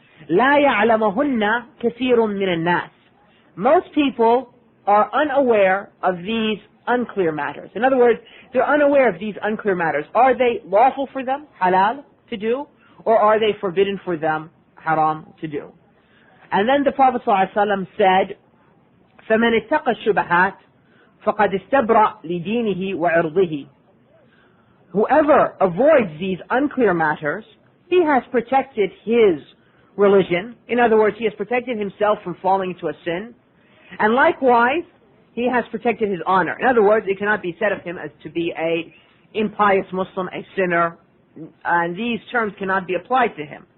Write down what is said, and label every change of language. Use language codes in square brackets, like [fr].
[ar] لَا يَعْلَمُهُنَّ كَثِيرٌ مِّنَ النَّاسِ, [en] most people are unaware of these unclear matters. In other words, they're unaware of these unclear matters. Are they lawful for them, halal, to do, or are they forbidden for them, haram, to do? And then the Prophet ﷺ said, [ar] فَمَنِ اتَّقَى الشُّبَهَاتِ فَقَدْ اسْتَبْرَأَ لِدِينِهِ وَعِرْضِهِ. [en] whoever avoids these unclear matters, he has protected his religion. In other words, he has protected himself from falling into a sin. And likewise, he has protected his honor. In other words, it cannot be said of him as to be a impious Muslim, a sinner, and these terms cannot be applied to him.